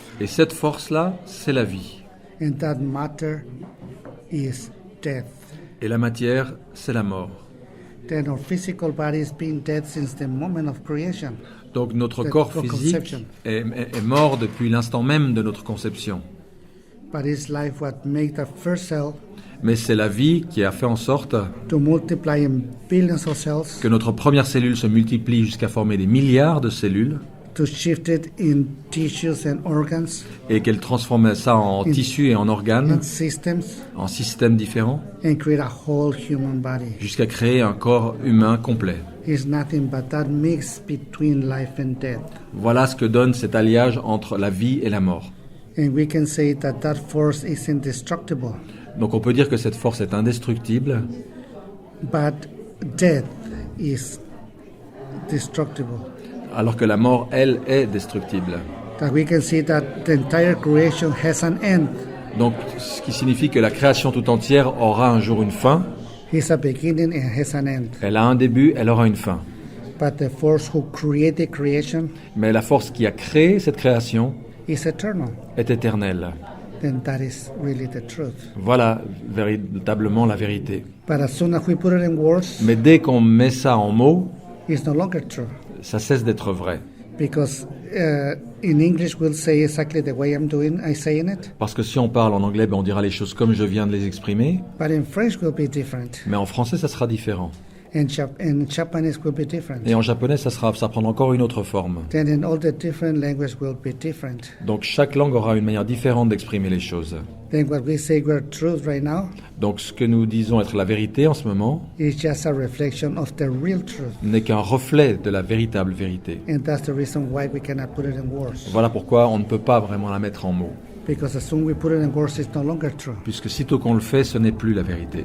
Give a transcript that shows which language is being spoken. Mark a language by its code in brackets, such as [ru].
[fr] Et cette force-là, c'est la vie. [en] and that matter is death. [fr] Et la matière, c'est la mort. [en] Then our physical body has been dead since the moment of creation. [fr] Donc notre [en] The [fr] corps [en] conception. [fr] physique est mort depuis l'instant même de notre conception. [en] But it's life what made the first cell [fr] Mais c'est la vie qui a fait en sorte [en] to multiply in billions of cells, [fr] que notre première cellule se multiplie jusqu'à former des milliards de cellules [en] to shift it in tissues and organs [fr] et qu'elle transforme ça en tissus et en organes, [en] and systems, [fr] en systèmes différents, [en] and create a whole human body. [fr] jusqu'à créer un corps humain complet. [en] It's nothing but that mix between life and death. [fr] Voilà ce que donne cet alliage entre la vie et la mort. [en] And we can say that that force is indestructible, [fr] Donc on peut dire que cette force est indestructible, [en] but death is destructible. [fr] alors que la mort, elle, est destructible. [en] That we can see that the entire creation has an end. [fr] Donc ce qui signifie que la création tout entière aura un jour une fin. [en] It's a beginning and has an end. [fr] Elle a un début, elle aura une fin. [en] But the force who created creation [fr] Mais la force qui a créé cette création [en] is eternal. [fr] est éternelle. [en] then that is really the truth. [fr] Voilà véritablement la vérité. [en] But as soon as we put it in words, [fr] Mais dès qu'on met ça en mots, [en] it's no longer true. [fr] ça cesse d'être vrai. [en] Because in English we'll say exactly the way I saying it, [fr] Parce que si on parle en anglais, on dira les choses comme je viens de les exprimer, [en] but in French will be different, [fr] mais en français, ça sera différent. [en] and Japanese will be different. [fr] Et en japonais, ça prendra encore une autre forme. [en] Then in all the different languages will be different. [fr] Donc chaque langue aura une manière différente d'exprimer les choses. [en] Then what we say we're truth right now [fr] Donc ce que nous disons être la vérité en ce moment [en] is just a reflection of the real truth. [fr] n'est qu'un reflet de la véritable vérité. [en] And that's the reason why we cannot put it in words. [fr] Voilà pourquoi on ne peut pas vraiment la mettre en mots. [en] Because as soon as we put it in words, it's no longer true. [fr] Puisque sitôt qu'on le fait, ce n'est plus la vérité.